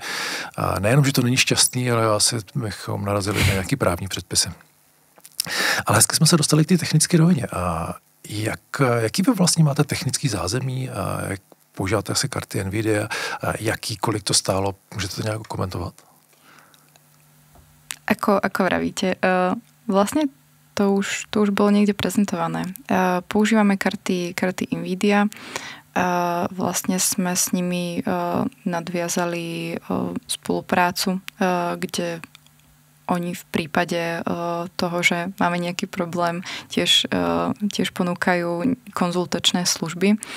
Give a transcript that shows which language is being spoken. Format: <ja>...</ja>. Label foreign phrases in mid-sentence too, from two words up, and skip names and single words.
<cs>A nejenom, že to není šťastný, ale asi bychom narazili na nějaký právní předpisy. Ale hezky jsme se dostali k té technické rovině. A jaký vy vlastně máte technický zázemí? A jak používáte asi karty NVIDIA? A kolik to stálo? Můžete to nějak komentovat?</cs> <sk>Ako vravíte, vlastne to už bolo niekde prezentované. Používame karty NVIDIA. Vlastne sme s nimi nadviazali spoluprácu, kde oni v prípade toho, že máme nejaký problém, tiež ponúkajú konzultačné služby.</sk>